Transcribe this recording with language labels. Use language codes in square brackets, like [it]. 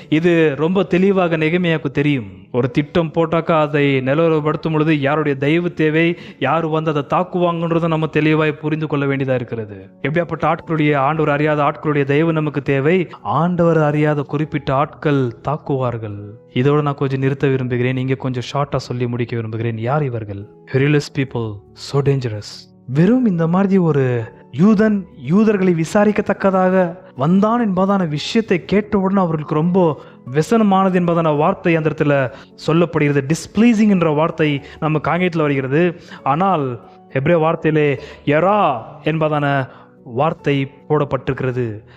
[ta] இது ரொம்ப தெளிவாக நெகேமியாவுக்கு தெரியும். ஒரு திட்டம் போட்டாக்கா அதை நிலவரப்படுத்தும் பொழுது யாருடைய தயவு தேவை, யார் வந்து அதை தாக்குவாங்கன்றதை நம்ம தெளிவாய் புரிந்து கொள்ள வேண்டியதா இருக்கிறது. எப்படியாப்பட்ட ஆட்களுடைய, ஆண்டவர் அறியாத ஆட்களுடைய தயவு நமக்கு தேவை. ஆண்டவர் அறியாத குறிப்பிட்ட ஆட்கள் தாக்குவார்கள். இதோட நான் கொஞ்சம் நிறுத்த விரும்புகிறேன். இங்க கொஞ்சம் ஷார்ட்டா சொல்லி முடிக்க விரும்புகிறேன். யார் இவர்கள்? [en] Perilous people, so dangerous. [ta] வெறும் இந்த மாதிரி ஒரு யூதன் யூதர்களை விசாரிக்கத்தக்கதாக வந்தான் என்பதான விஷயத்தை கேட்டவுடன் அவர்களுக்கு ரொம்ப வெசனமானது என்பதான வார்த்தை அந்த இடத்துல சொல்லப்படுகிறது. டிஸ்பிளீசிங் என்ற வார்த்தை நம்ம காங்கியத்தில் வருகிறது. ஆனால் எப்ரே வார்த்தையிலே எரா என்பதான வார்த்தை போடப்பட்டிருக்கிறது.